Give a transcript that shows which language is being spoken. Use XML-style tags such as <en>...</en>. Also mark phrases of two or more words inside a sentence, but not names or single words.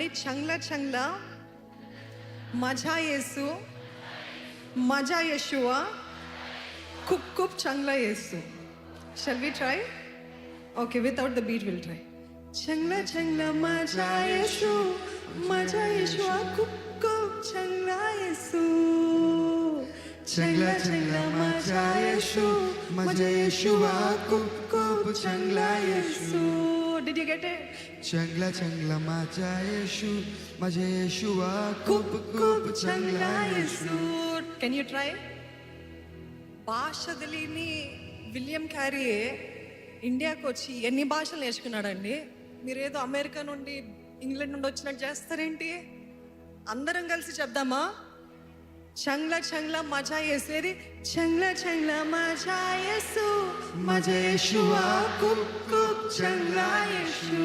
<mr>चांगला चांगला माझा येशू, माझा येशूवा, खूप खूप चांगला येशू.</mr> <en>Shall we try? Okay, without the beat will try.</en> <mr>चांगला चांगला माझा येशू, माझा येशूवा, खूप खूप चांगला येशू, चंगला चंगला माझा येशू माझा येशूवा खूप खूप चांगला येशू</mr> <en>Did you get it?</en> <mr>चांगला चांगला माझा येशू माझा येशूवा खूप खूप चांगला येशू.</mr> <en>Can you try?</en> <te>భాష తెలియని విలియం క్యారీయే ఇండియాకి వచ్చి ఎన్ని భాషలు నేర్చుకున్నాడండి. మీరేదో అమెరికా నుండి ఇంగ్లాండ్ నుండి వచ్చినట్టు చేస్తారేంటి? అందరం కలిసి చెప్దామా?</te> <mr>चांगला चांगला माझा येसेदी चांगला चांगला माझा येशू माझा येशूवा खूप खूप चांगला येशू.</mr>